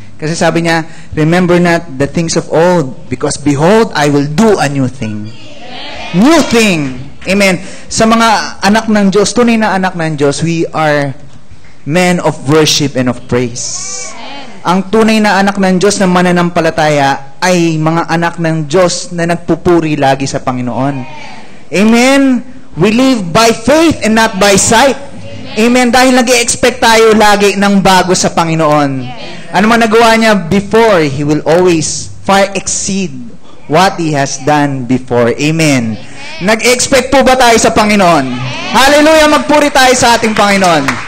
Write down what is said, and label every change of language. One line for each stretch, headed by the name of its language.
Filipino: Kasi sabi niya,
English: remember not the things of old, because behold, I will do a new thing. New thing.
Filipino: Amen. Sa mga anak ng Diyos, tunay na anak ng Diyos,
English: we are men of worship and of praise.
Filipino: Ang tunay na anak ng Diyos na mananampalataya ay mga anak ng Diyos na nagpupuri lagi sa Panginoon.
English: Amen? We live by faith and not by sight. Amen?
Filipino: Dahil nag-i-expect tayo lagi ng bago sa Panginoon. Ano man nagawa niya
English: before, He will always far exceed what He has done before. Amen?
Filipino: Nag-expect po ba tayo sa Panginoon? Hallelujah! Magpuri tayo sa ating Panginoon.